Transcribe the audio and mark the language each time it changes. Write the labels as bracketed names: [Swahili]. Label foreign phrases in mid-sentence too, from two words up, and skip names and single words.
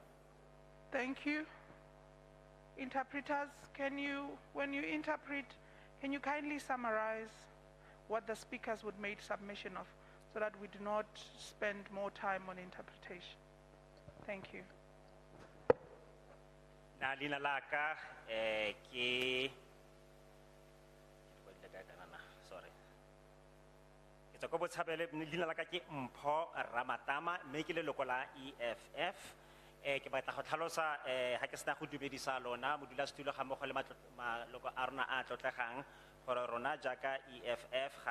[English] Thank you. Interpreters, when you interpret, can you kindly summarize what the speakers would make submission of, so that we do not spend more time on interpretation? Thank you. [Tswana] Na lina laka ke sorry. Ke tswa go botshabele lina laka ke Mpho Ramatama, mme ke leloko la EFF. Ke batla go tlhalosa ha ke sena go dumedisa lona modulasetulo ga mmogo le maloko a rona a tlotlegang gore rona jaaka EFF ga